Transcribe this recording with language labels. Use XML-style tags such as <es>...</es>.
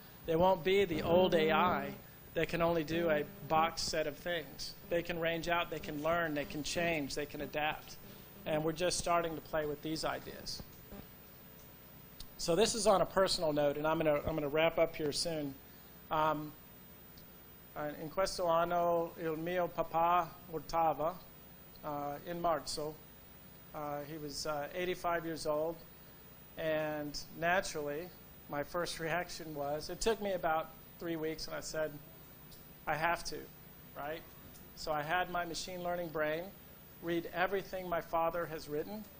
<en>They won't be the old AI that can only do a boxed set of things. They can range out, they can learn, they can change, they can adapt. And we're just starting to play with these ideas. So this is on a personal note, and I'm gonna wrap up here soon.</en> <it>In questo anno il mio papà mortava in marzo.</it> <en>He was 85 years old, and naturally, my first reaction was, it took me about 3 weeks, and I said, I have to, right? So I had my machine learning brain read everything my father has written.</en>